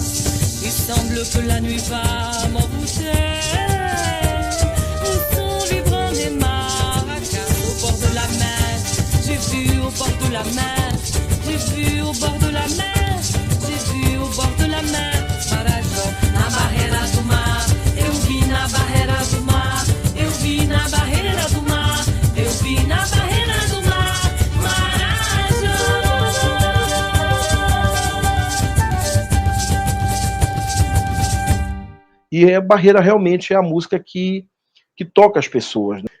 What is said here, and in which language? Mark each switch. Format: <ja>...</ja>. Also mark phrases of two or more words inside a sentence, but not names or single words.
<fr>Il semble que la nuit va m'envoûter au son vibrant des maracas. Au bord de la mer, j'ai vu au bord de la mer, j'ai vu au bord de la mer, j'ai vu au bord de la mer.</fr> <pt>Marajó, na barreira do mar, eu vi na barreira do mar, eu vi na barreira do mar, eu vi na barreira do mar. Marajó. E a Barreira realmente é a música que toca as pessoas, né?</pt>